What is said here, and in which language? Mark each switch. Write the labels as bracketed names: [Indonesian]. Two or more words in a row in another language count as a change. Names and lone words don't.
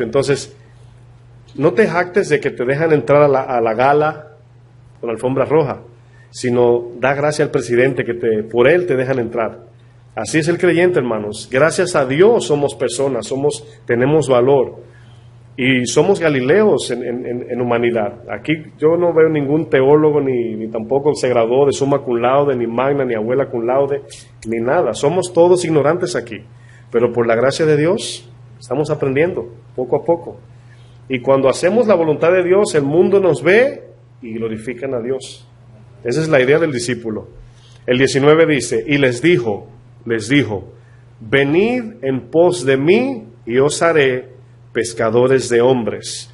[Spanish] Entonces, no te jactes de que te dejan entrar a la gala con alfombra roja, sino da gracias al presidente que por él te dejan entrar. Así es el creyente, hermanos. Gracias a Dios somos personas, tenemos valor. Y somos galileos en humanidad. Aquí yo no veo ningún teólogo, ni tampoco se graduó de [Latin] summa cum laude, [Spanish] ni magna, ni abuela [Latin] cum laude, [Spanish] ni nada. Somos todos ignorantes aquí. Pero por la gracia de Dios estamos aprendiendo poco a poco. Y cuando hacemos la voluntad de Dios, el mundo nos ve y glorifican a Dios. Esa es la idea del discípulo. El 19 dice, y les dijo, venid en pos de mí y os haré pescadores de hombres.